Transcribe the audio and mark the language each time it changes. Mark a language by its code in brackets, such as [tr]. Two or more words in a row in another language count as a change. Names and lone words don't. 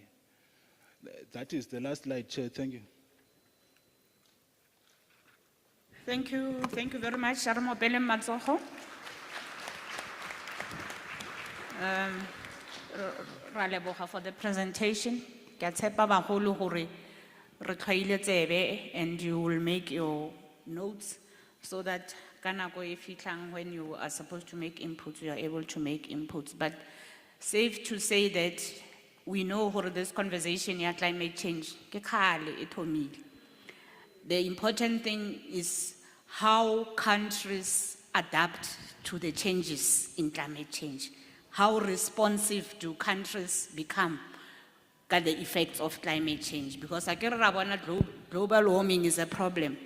[en] That is the last slide, Chair. Thank you. Thank you very much, Sharmo Bele Matsoho. [nso] Ra leboga [en] for the presentation. [nso] Ke a tshepa bagolo gore re tlhoile tsebe, [en] and you will make your notes so that [nso] ka nako e fitlang [en] when you are supposed to make inputs, you are able to make inputs. But safe to say that we know gore this conversation ya climate change [nso] ke khale e thomile. [en] The important thing is how countries adapt to the changes in climate change. How responsive do countries become to the effects of climate change? Because global warming is a problem.